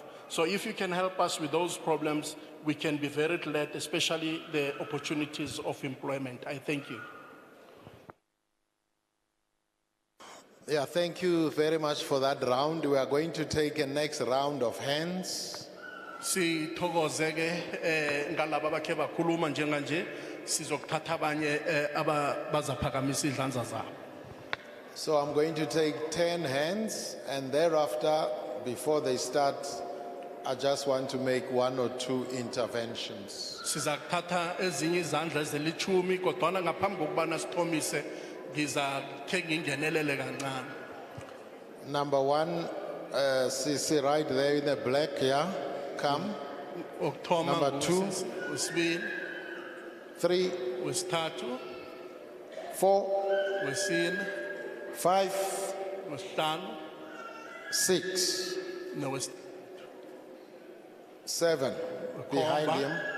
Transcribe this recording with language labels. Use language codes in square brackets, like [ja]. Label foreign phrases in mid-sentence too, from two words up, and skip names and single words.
[en] So if you can help us with those problems, we can be very glad, especially the opportunities of employment. I thank you. Yeah, thank you very much for that round. We are going to take a next round of hands. [nd] Sithokoze ke ngalabo abakhe bakhuluma njenganje sizokuthatha abanye abazaphakamisa izandla zabo. [en] So I'm going to take 10 hands, and thereafter, before they start, I just want to make 1 or 2 interventions. [nd] Sizakuthatha ezinye izandla ezilithumi kodwa ngaphambi kokubana sithomise ngizakhe ngingenelele kancane. [en] Number 1, Sisi right there in the black, yeah, come. Number 2, 3, 4, 5, 6, 7, behind him.